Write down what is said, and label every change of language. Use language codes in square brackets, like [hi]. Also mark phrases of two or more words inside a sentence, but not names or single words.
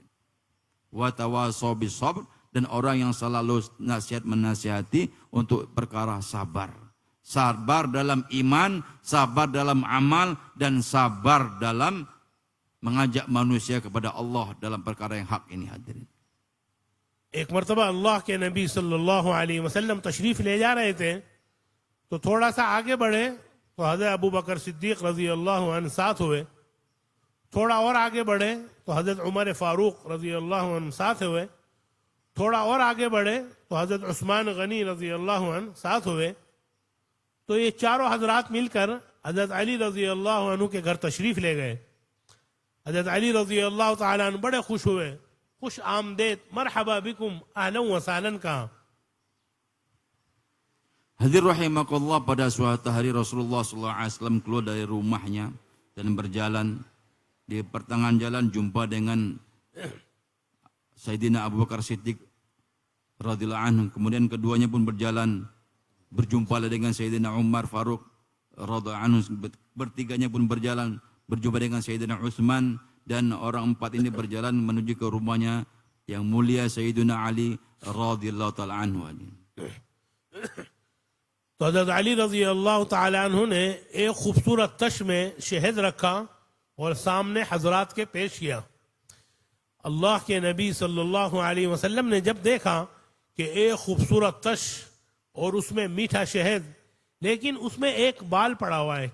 [ar] وتواصوا بالصبر, [ms] dan orang yang selalu nasihat menasihati untuk perkara sabar. Sabar dalam iman, sabar dalam amal, dan sabar dalam mengajak manusia kepada Allah dalam perkara yang hak ini hadirin. [hi] एक मरतबा अल्लाह के नबी [ar] صلى الله عليه وسلم [hi] तशरीफ ले जा रहे थे, तो थोड़ा सा आगे बढ़े तो हज़रत अबू बकर सिद्दीक [ar] رضي الله عنه [hi] साथ हुए. थोड़ा और आगे बढ़े तो हज़रत उमर फारूक [ar] رضي الله عنه [hi] साथ हुए. थोड़ा और आगे बढ़े तो हज़रत उस्मान गनी [ar] رضي الله عنه [hi] साथ हुए. तो ये चारों हजरात मिलकर हज़रत अली [ar] رضي الله عنه [hi] के घर तशरीफ ले गए. हज़रत अली [ar] رضي الله تعالى عنه [hi] बड़े खुश हुए, [fa] خوش آمدید, [ar] مرحبا بكم، أهلا وسهلا कहा. [ms] Hadir rahimakallah, pada suatu hari Rasulullah SAW keluar dari rumahnya dan berjalan. Di pertengahan jalan jumpa dengan Sayyidina Abu Bakar Siddiq [ar] رضي الله عنه. [ms] Kemudian keduanya pun berjalan berjumpalah dengan Sayyidina Umar Faruk [ar] رضي الله عنه, [ms] bertiganya pun berjalan berjumpa dengan Sayyidina Utsman, dan orang empat ini berjalan menuju ke rumahnya yang mulia Sayyidina Ali [ar] رضي الله تعالى عنه. [hi] तो हज़रत अली [ar] رضي الله تعالى عنه [hi] ने एक खूबसूरत तश में शहद रखा और सामने हजरात के पेश किया। अल्लाह के नबी [ar] صلى الله عليه وسلم [hi] ने जब देखा कि एक खूबसूरत तश और उसमें मीठा शहद, लेकिन उसमें एक बाल पड़ा हुआ है।